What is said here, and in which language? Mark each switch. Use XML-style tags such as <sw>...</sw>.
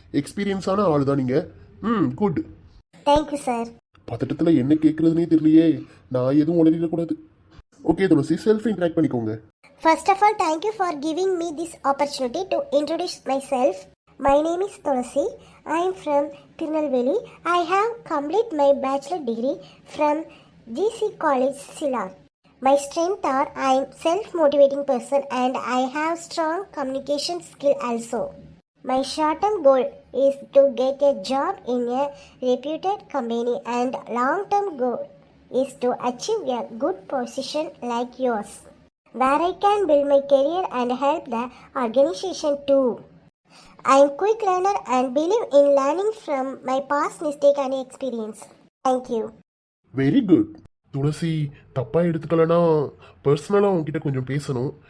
<ta>எக்ஸ்பீரியன்ஸான ஆள் தான் நீங்க. குட்.</ta> <en>Thank you sir.</en> <ta>பதட்டத்தில் என்ன கேட்கறதுனே தெரியலையே. நான் எதுவும் உளறிடக்கூடாது. ஓகே துளசி, செல்ஃப் இன்ட்ராக்ட் பண்ணிக்கோங்க.</ta> <en>First of all, thank you for giving me this opportunity to introduce myself. My name is Tulasi. I am from Tirunelveli. I have completed my bachelor degree from GC College, Silar. My strengths are I am self-motivating person and I have strong communication skill also. My short-term goal is to get a job in a reputed company and long-term goal is to achieve a good position like yours, where I can build my career and help the organization too. I am quick learner and believe in learning from my past mistake and experience. Thank you. Very good.</en> <ta>துளசி, தப்பா எடுத்துக்கலனா பர்சனலா உங்ககிட்ட கொஞ்சம் பேசணும்.</ta>